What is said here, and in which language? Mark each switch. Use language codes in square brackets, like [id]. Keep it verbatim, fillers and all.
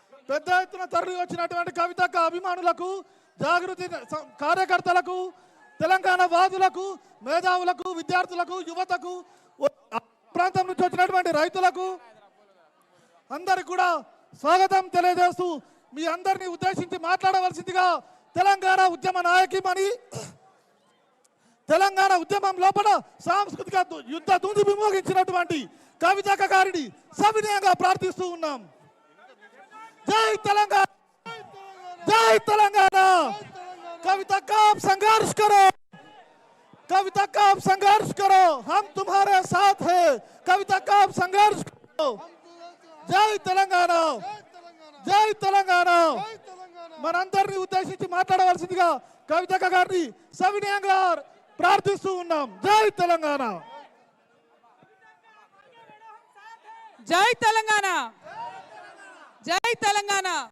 [te] పెద్ద ఎత్తున తరలి వచ్చినటువంటి కవితక్క అభిమానులకు, జాగృతి స- కార్యకర్తలకు, తెలంగాణ వాదులకు, మేధావులకు, విద్యార్థులకు, యువతకు, ఉ- ఆ ప్రాంతం నుంచి వచ్చినటువంటి రైతులకు అందరికి కూడా స్వాగతం తెలియజేస్తూ మీ అందరినీ ఉద్దేశించి మాట్లాడవలసిందిగా తెలంగాణ ఉద్యమ నాయకిమని, తెలంగాణ ఉద్యమం లోపల సాంస్కృతిక దు- యుద్ధ దుంది విమోగించినటువంటి కవితక్క గారిని సవినయంగా ప్రార్థిస్తూ ఉన్నాం. జై తెలంగాణ, జై తెలంగాణ, [hi] కవితక్క ఆప్ संघर्ष करो, कवितक आप संघर्ष करो, हम तुम्हारे साथ है, कवितक आप संघर्ष करो, జై తెలంగాణ, జై తెలంగాణ. [te] మనందరినీ ఉద్దేశించి మాట్లాడవలసిందిగా కవితక్క గారిని సవినయంగా ప్రార్థిస్తూ ఉన్నాం. జై తెలంగాణ, జై తెలంగాణ, జై తెలంగాణ.